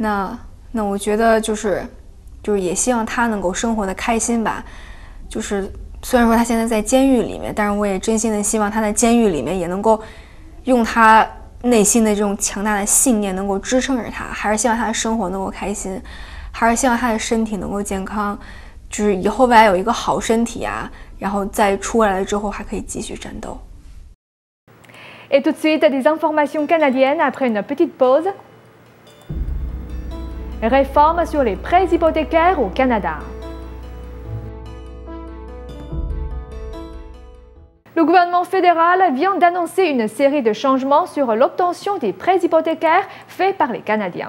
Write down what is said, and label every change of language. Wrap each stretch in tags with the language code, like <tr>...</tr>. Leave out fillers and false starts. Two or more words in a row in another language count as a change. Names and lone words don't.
<zh>那我觉得就是也希望他能够生活的开心吧，就是虽然说他现在在监狱里面，但是我也真心的希望他在监狱里面也能够用他内心的这种强大的信念能够支撑着他，还是希望他的生活能够开心，还是希望他的身体能够健康，就是以后未来有一个好身体啊，然后再出来了之后还可以继续战斗。</zh> <fr>Et tout de suite, des informations canadiennes après une petite pause. Réforme sur les prêts hypothécaires au Canada. Le gouvernement fédéral vient d'annoncer une série de changements sur l'obtention des prêts hypothécaires faits par les Canadiens.</fr>